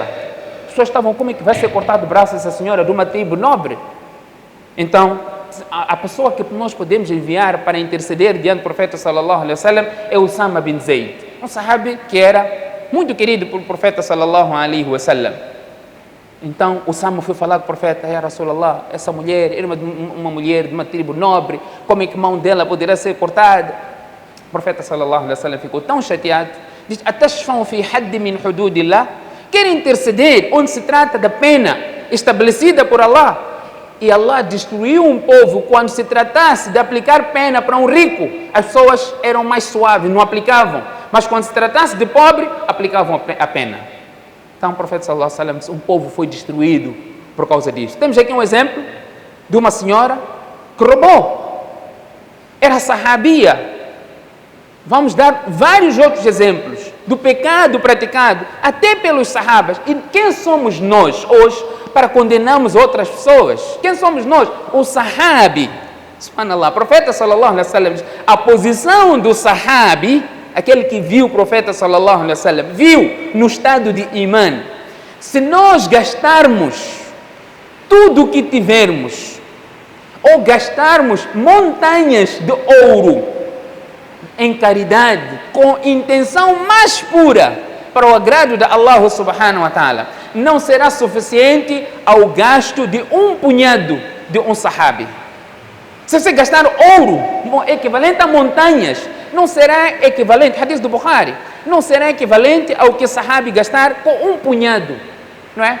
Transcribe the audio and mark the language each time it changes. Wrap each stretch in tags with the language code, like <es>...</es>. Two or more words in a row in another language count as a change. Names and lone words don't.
<pt>As pessoas estavam, como é que vai ser cortado o braço dessa senhora de uma tribo nobre? Então, a pessoa que nós podemos enviar para interceder diante do profeta</pt> <ar>صلى الله عليه وسلم</ar> <pt>é Usama bin Zayd, um sahabi que era muito querido pelo profeta</pt> <ar>صلى الله عليه وسلم.</ar> <pt>Então Usama foi falar com o profeta:</pt> <ar>يا رسول الله,</ar> <pt>essa mulher era uma mulher de uma tribo nobre, como é que a mão dela poderá ser cortada? O profeta</pt> <ar>صلى الله عليه وسلم</ar> <pt>ficou tão chateado, diz:</pt> <ar>أتشفع في حد من حدود الله?</ar> <pt>Querem interceder onde se trata da pena estabelecida por Allah? E Allah destruiu um povo quando se tratasse de aplicar pena para um rico. As pessoas eram mais suaves, não aplicavam. Mas quando se tratasse de pobre, aplicavam a pena. Então o profeta</pt> <ar>صلى الله عليه وسلم</ar> <pt>disse: um povo foi destruído por causa disso. Temos aqui um exemplo de uma senhora que roubou. Era sahabia. Vamos dar vários outros exemplos do pecado praticado até pelos sahabas. E quem somos nós hoje para condenarmos outras pessoas? Quem somos nós? O sahabi. Subhanallah. O profeta</pt> <ar>صلى الله عليه وسلم</ar> <pt>diz: a posição do sahabi, aquele que viu o profeta</pt> <ar>صلى الله عليه وسلم,</ar> <pt>viu no estado de imã. Se nós gastarmos tudo o que tivermos, ou gastarmos montanhas de ouro em caridade, com intenção mais pura para o agrado de Allah</pt> <ar>سبحانه وتعالى,</ar> <pt>não será suficiente ao gasto de um punhado de um sahabi. Se você gastar ouro equivalente a montanhas, não será equivalente, hadith do Bukhari, não será equivalente ao que o sahabi gastar com um punhado, não é?</pt>